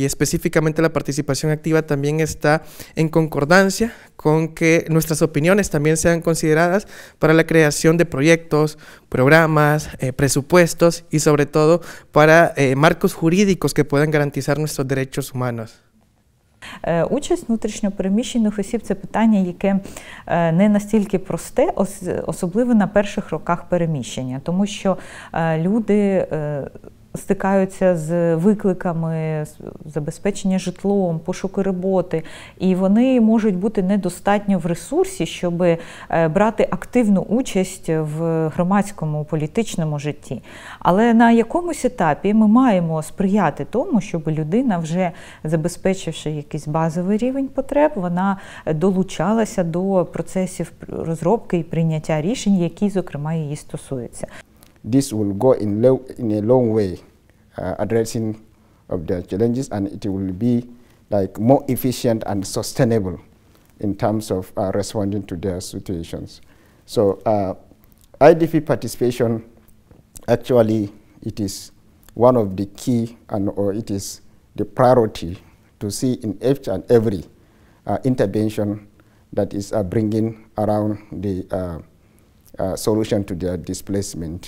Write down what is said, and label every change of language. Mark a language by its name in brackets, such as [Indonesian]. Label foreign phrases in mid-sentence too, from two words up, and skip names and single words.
[Spanish] Y específicamente la participación activa también está en concordancia con que nuestras opiniones también sean consideradas para la creación de proyectos, programas, presupuestos y sobre todo para marcos jurídicos que puedan garantizar nuestros derechos humanos. [Ukrainian] Участь внутрішньопереміщених осіб – це питання, яке не настільки просте, особливо на перших роках переміщення, тому що люди стикаються з викликами забезпечення житлом, пошуку роботи, і вони можуть бути недостатньо в ресурсі, щоб брати активну участь в громадському політичному житті. Але на якомусь етапі ми маємо сприяти тому, щоб людина, вже забезпечивши якийсь базовий рівень потреб, вона долучалася до процесів розробки і прийняття рішень, які, зокрема, її стосуються. [English] This will go in a long way addressing of the challenges, and it will be like more efficient and sustainable in terms of responding to their situations. So IDP participation, actually, it is one of the key, or it is the priority to see in each and every intervention that is bringing around the solution to their displacement.